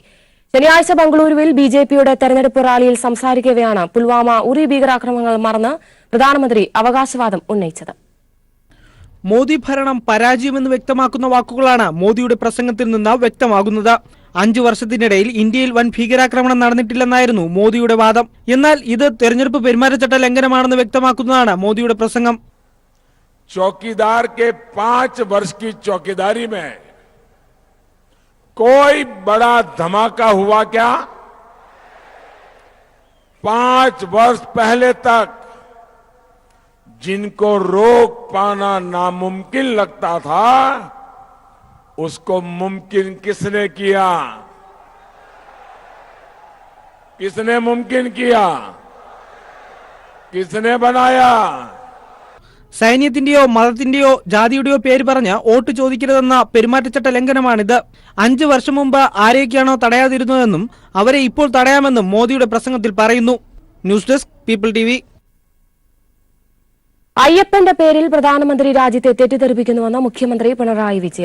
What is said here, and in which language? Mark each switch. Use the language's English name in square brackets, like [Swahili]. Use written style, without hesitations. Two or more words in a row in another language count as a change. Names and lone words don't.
[Malayalam] ശനിയാഴ്ച ബംഗളൂരുവിൽ ബിജെപിയുടെ തെരഞ്ഞെടുപ്പ് റാലിയിൽ സംസാരിക്കവെയാണ് പുൽവാമ ഉറി ഭീകരാക്രമണങ്ങൾ മറന്ന് പ്രധാനമന്ത്രി അവകാശവാദം ഉന്നയിച്ചത്. മോദി ഭരണം പരാജയമെന്ന് വ്യക്തമാക്കുന്ന വാക്കുകളാണ് മോദിയുടെ പ്രസംഗത്തിൽ നിന്ന് വ്യക്തമാകുന്നത്. 5 വർഷത്തിനിടയിൽ ഇന്ത്യയിൽ വൻ ഭീകരാക്രമണം നടന്നിട്ടില്ലെന്നായിരുന്നു മോദിയുടെ വാദം. എന്നാൽ ഇത് തെരഞ്ഞെടുപ്പ് പെരുമാറ്റച്ചട്ട ലംഘനമാണെന്ന് വ്യക്തമാക്കുന്നതാണ് മോദിയുടെ പ്രസംഗം. [Hindi] चौकीदार के 5 वर्ष की चौकीदारी में कोई बड़ा धमाका हुआ क्या? 5 वर्ष पहले तक जिनको रोक पाना नामुमकिन लगता था, उसको मुमकिन किसने किया? किसने मुमकिन किया? किसने बनाया? [Malayalam] സൈന്യത്തിന്റെയോ മതത്തിന്റെയോ ജാതിയുടെയോ പേര് പറഞ്ഞ് വോട്ട് ചോദിക്കരുതെന്ന പെരുമാറ്റച്ചട്ട ലംഘനമാണിത്. 5 വർഷം മുമ്പ് ആരെയൊക്കെയാണോ തടയാതിരുന്നതെന്നും അവരെ ഇപ്പോൾ തടയാമെന്നും മോദിയുടെ പ്രസംഗത്തിൽ പറയുന്നു. ന്യൂസ് ഡെസ്ക് പീപ്പിൾ TV. അയ്യപ്പന്റെ പേരിൽ പ്രധാനമന്ത്രി രാജ്യത്തെ തെറ്റിദ്ധരിപ്പിക്കുന്നുവെന്ന് മുഖ്യമന്ത്രി പിണറായി വിജയൻ.